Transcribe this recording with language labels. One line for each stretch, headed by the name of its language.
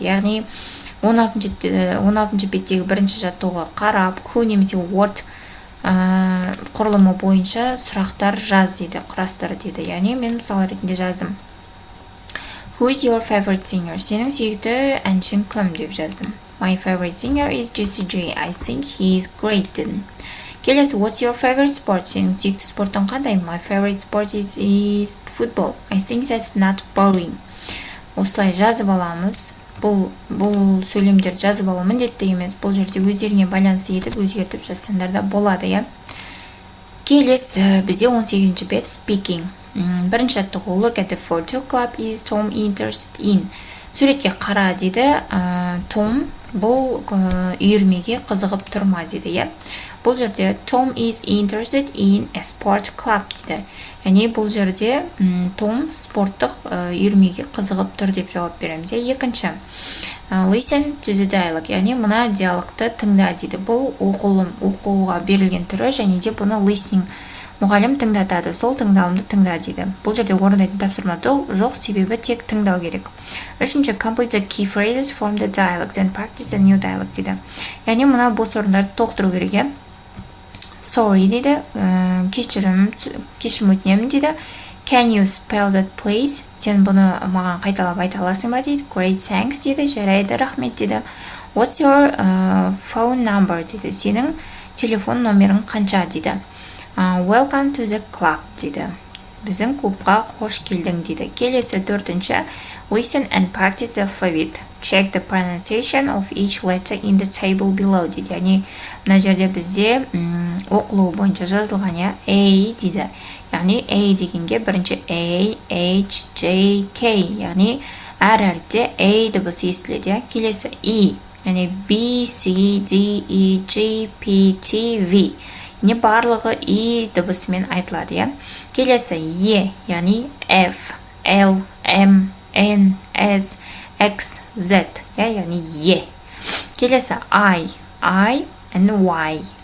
Kazakh: Яғни 16-ші беттегі бірінші жаттығуға қарап who немесе what құрылымы бойынша сұрақтар жаз дейді, құрастыр дейді. Яғни мен мысал ретінде жаздым.
English: Who is your favorite singer?
Kazakh: Сенің сүйікті әншің кім деп жаздым.
English: My favorite singer is Jessie J. I think he is great. Келесі, what's your favorite sport?
Kazakh: Сенің сүйікті спортың қандай?
English: My favorite sport is football. I think that's not boring.
Kazakh: Осылай жазып аламыз. Бұл сөйлемдер жазып алу міндетті емес. Бұл жерде өздеріңе байланысты етіп өзгертіп жазсаңдар да болады, иә. Келесі, бізде 18-ші бет speaking. Бірінші жаттығу,
English: look at the photo. Club is Tom interested in.
Kazakh: Суретке қара дейді. Том бұл үйірмеге қызығып тұрма дейді, иә. Бұл жерде
English: Tom is interested in a sport club
Kazakh: дейді. Яғни бұл жерде Том спорттық үйірмеге қызығып тұр деп жауап береміз. Екінші,
English: listen to the dialogue.
Kazakh: Яғни мына диалогты тыңда дейді. Бұл оқуға берілген түрі, және де бұны listening мұғалім тыңдатады. Сол тыңдалымды тыңда дейді. Бұл жерде орындайтын тапсырма жоқ, себебі тек тыңдау керек. Үшінші,
English: complete the key phrases from the dialogues and practice the new dialogue
Kazakh: дейді. Яғни мына бос орындарды толықтыру керек. Sorry дейді, кешірім өтінемін дейді.
English: Can you spell that please?
Kazakh: Сен бұны маған қайталап айта аласың ба дейді.
English: Great, thanks
Kazakh: дейді. Жарайды, рахмет дейді.
English: What's your phone number
Kazakh: дейді. Сенің телефон номерің қанша дейді.
English: Welcome to the club
Kazakh: дейді. Біздің клубқа қош келдің дейді. Келесі, төртінші,
English: listen and practice the alphabet. Check the pronunciation of each letter in the table below
Kazakh: дейді. Яғни мына жерде бізде оқылуы бойынша жазылған, A дейді. Яғни A дегенге бірінші A, H, J, K. Яғни әр әріпте A дыбысы естіледі. Келесі, E. Яғни B, C, D, E, G, P, T, V. Не барлығы E дыбысымен айтылады. Келесі, E. Яғни F, L, M, N, S, X, Z. Яғни E.
English: Келесі, I and Y.